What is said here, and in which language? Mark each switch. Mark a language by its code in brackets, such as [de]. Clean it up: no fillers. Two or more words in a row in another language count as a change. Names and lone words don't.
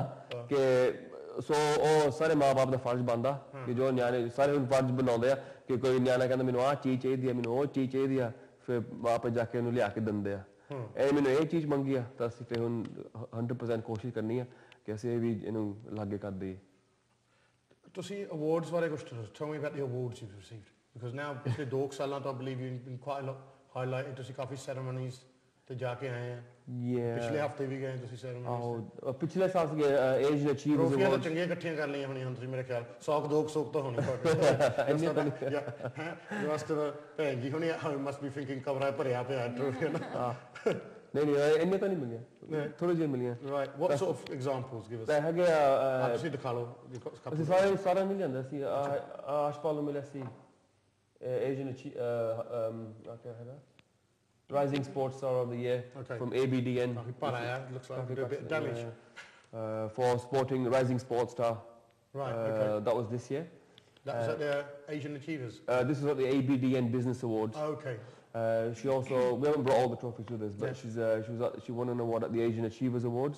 [pa] ਕਿ ਸੋ ਉਹ ਸਾਰੇ ਮਾਂ-ਬਾਪ ਦਾ ਫਰਜ਼ ਬਣਦਾ ਕਿ ਜੋ ਨਿਆਣੇ ਸਾਰੇ ਹੁਣ ਫਰਜ਼ ਬਣਾਉਂਦੇ ਆ ਕਿ ਕੋਈ ਨਿਆਣਾ ਕਹਿੰਦਾ ਮੈਨੂੰ ਆਹ ਚੀਜ਼ ਚਾਹੀਦੀ ਹੈ, ਮੈਨੂੰ ਉਹ ਚੀਜ਼ ਚਾਹੀਦੀ ਆ, ਫਿਰ ਮਾਪੇ ਜਾ ਕੇ ਉਹਨੂੰ ਲਿਆ ਕੇ ਦਿੰਦੇ ਆ। ਇਹ ਮੈਨੂੰ ਇਹ ਚੀਜ਼ ਮੰਗੀ ਆ ਤਾਂ ਅਸੀਂ ਫਿਰ ਹੁਣ 100% ਕੋਸ਼ਿਸ਼ ਕਰਨੀ ਆ ਕਿ ਅਸੀਂ ਵੀ ਇਹਨੂੰ ਲਾਗੇ ਕਰ ਦਈਏ। ਤੁਸੀਂ ਅਵਾਰਡਸ ਬਾਰੇ ਕੁਝ [en] tell me about the awards you've received, because now [pa] ਪਿਛਲੇ 2 ਸਾਲਾਂ ਤੋਂ [en] I believe you've been quite a lot highlighted, [pa] ਤੁਸੀਂ ਕਾਫੀ ਸੈਰੇਮਨੀਜ਼ ਤੇ ਜਾ ਕੇ ਆਏ ਆ। ਪਿਛਲੇ ਹਫਤੇ ਵੀ ਗਏ ਤੁਸੀਂ ਸੈਰੇਮਨੀਜ਼? ਪਿਛਲੇ ਸਾਲ ਸੀਗੇ ਏਸ਼ੀਅਨ ਅਚੀਵਰਸ ਅਵਾਰਡ। ਟਰੋਫੀਆਂ ਤਾਂ ਚੰਗੀਆਂ ਇਕੱਠੀਆਂ ਕਰ ਲਈਆਂ ਹੋਣੀਆਂ ਹੁਣ ਤੁਸੀਂ ਮੇਰੇ ਖਿਆਲ 100-200 ਤਾਂ ਹੋਣੀ ਤੁਹਾਡੇ। ਇੰਨੇ ਤਾਂ ਨਹੀਂ ਵਾਸਤੇ ਭੈਣ ਜੀ ਹੁਣੇ [en] must be thinking [pa] ਕਮਰਾ ਭਰਿਆ ਪਿਆ ਟਰੋਫੀਆਂ ਨਾਲ। ਨਹੀਂ ਇੰਨੇ ਤਾਂ ਨਹੀਂ ਮਿਲੀਆਂ, ਥੋੜੇ ਜਿਹੇ ਮਿਲੀਆਂ। [en] Right, what sort of examples give us? [pa] ਤਾਂ ਹੈਗੇ ਤੁਸੀਂ ਦਿਖਾ ਲਓ। ਅਸੀਂ ਸਾਰਾ ਮਿਲ ਜਾਂਦਾ ਸੀ। ਆਸ਼ਪਾਲ ਨੂੰ ਮਿਲਿਆ ਸੀ ਏਸ਼ੀਅਨ ਕਿਆ ਹੈਗਾ Rising Sports Star of the Year from ABDN. [en] Looks like a bit damage. For sporting Rising Sports Star. Right, okay. That was this year. That was at the Asian Achievers? This was at the ABDN Business Awards. Okay. She also, we haven't brought all the trophies with us, but she won an award at the Asian Achievers Awards.